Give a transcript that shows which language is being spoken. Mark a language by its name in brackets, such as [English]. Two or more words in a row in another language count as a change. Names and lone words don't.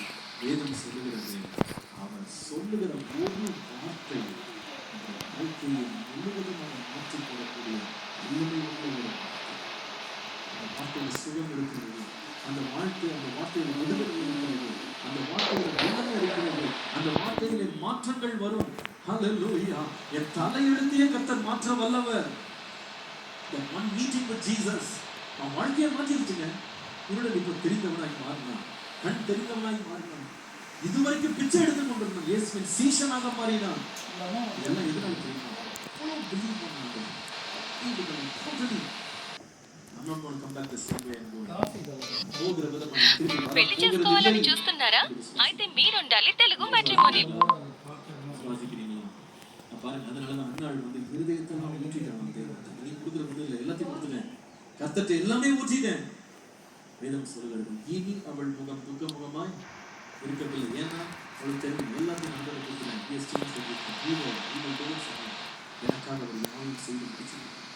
[Tamil] வேதம் சொல்லுகிறது, அவன் சொல்லுகிற ஒரு வார்த்தை வாழ்க்கையை முழுவதுமாக மாற்றிக் கொள்ளக்கூடிய வல்லமை உள்ள ஒரு வார்த்தையில் சுகம் இருக்கிறது. அந்த வார்த்தையில் விடுதலை இருக்கிறது. அந்த வார்த்தையில் வல்லமை இருக்கிறது. அந்த வார்த்தையிலே மாற்றங்கள் வரும். ஹல்லேலூயா. என் தலையெழுத்தையே கர்த்தர் மாற்ற வல்லவர். [English] The one meeting with Jesus [Tamil] அவன் வாழ்க்கையை மாற்றிருச்சுங்க. இருளை இப்போ தெரிந்தவனாய் மாறினான், கண் தெரிந்தவனாய் மாறினான். இதுவரைக்கும் பிச்சை எடுத்து கொண்டிருந்தான், இயேசுவின் சீஷனாக மாறினான். இதெல்லாம் எதனால தெரியுமா? பிலீவ் பண்ணாங்க. [Telugu] పెళ్లి చేసుకోవాలని చూస్తున్నారా? అయితే మీరుండాలి తెలుగు మ్యాట్రిమోనీ. [Tamil] அதனாலதான் கர்த்தர்ட்ட எல்லாமே ஊற்றிட்டேன். வேதம் சொல்கிறது இனி அவள் முகம் துக்க முகமாய் இருக்கவில்லை. ஏன்னா அவளுக்கு தெரியும் எல்லாத்தையும் நம்பரை கொடுத்துறேன். எனக்காக அவர் யாரும் செய்து முடிச்சிருக்கேன்.